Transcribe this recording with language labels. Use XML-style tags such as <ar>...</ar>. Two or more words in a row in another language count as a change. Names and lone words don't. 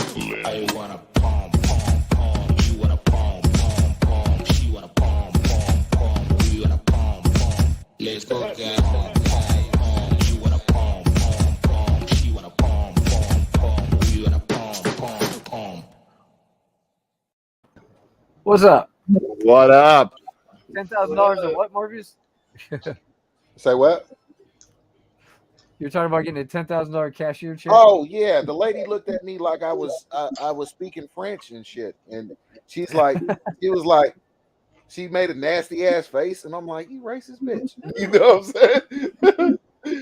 <en>I wanna pom pom pom. You wanna pom pom pom. She wanna pom pom pom. We wanna pom pom. Let's go get pom pom pom. You wanna pom pom pom. She wanna pom pom pom. We wanna pom pom pom. What's up? What up? $10,000 of what, Morpheus? Say what? You're talking about getting a $10,000 cashier check? Oh yeah, the lady looked at me like I was speaking French and shit, and she was like, she made a nasty ass face, and I'm like, you racist bitch, you know what I'm saying?</en>